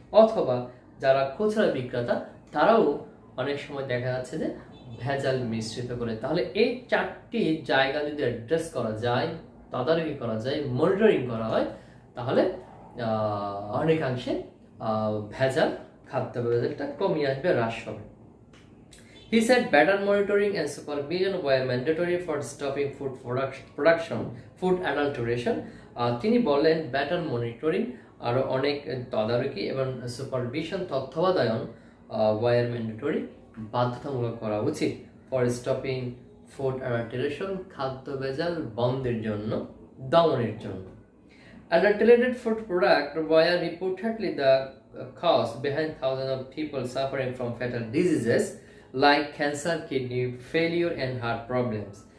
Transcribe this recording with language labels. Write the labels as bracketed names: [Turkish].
[Bangla] অথবা যারা খুচরা বিক্রেতা, তারাও অনেক সময় দেখা যাচ্ছে যে ভেজাল মিশ্রিত করে। তাহলে এই 4টি জায়গা যদি অ্যাড্রেস করা যায়, তদারকি করা যায়, মনিটরিং করা হয়, তাহলে অনেকাংশে ভেজাল, খাদ্য ভেজালটা কমিয়ে আসবে, হ্রাস হবে। [English] He said better monitoring and supervision were mandatory for stopping food production, food adulteration. [Bangla] তিনি বললেন [English] better monitoring, [Bangla] আরও অনেক তদারকি এবং সুপারভিশন, তত্ত্বাবধান [English] were mandatory, [Bangla] বাধ্যতামূলক করা উচিত [English] for stopping food adulteration, [Bangla] খাদ্য ভেজাল বন্ধের জন্য, দমনের জন্য। [English] Adulterated food products were reportedly the cause behind thousands of people suffering from fatal diseases like cancer, kidney failure and heart problems.